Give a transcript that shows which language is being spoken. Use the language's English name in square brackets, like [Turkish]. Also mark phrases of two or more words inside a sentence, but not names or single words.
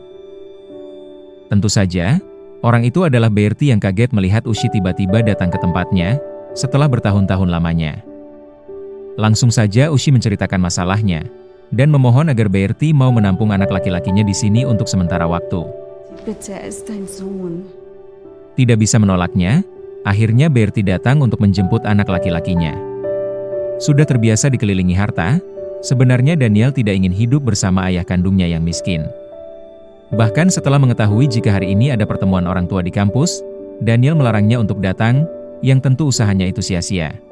[Indonesian] Tentu saja, orang itu adalah Bertie yang kaget melihat Ushi tiba-tiba datang ke tempatnya setelah bertahun-tahun lamanya. Langsung saja Ushi menceritakan masalahnya dan memohon agar Bertie mau menampung anak laki-lakinya di sini untuk sementara waktu. [German] Bitte, er ist dein Sohn. [Indonesian] Tidak bisa menolaknya, akhirnya Bertie datang untuk menjemput anak laki-lakinya. Sudah terbiasa dikelilingi harta, sebenarnya Daniel tidak ingin hidup bersama ayah kandungnya yang miskin. Bahkan setelah mengetahui jika hari ini ada pertemuan orang tua di kampus, Daniel melarangnya untuk datang, yang tentu usahanya itu sia-sia.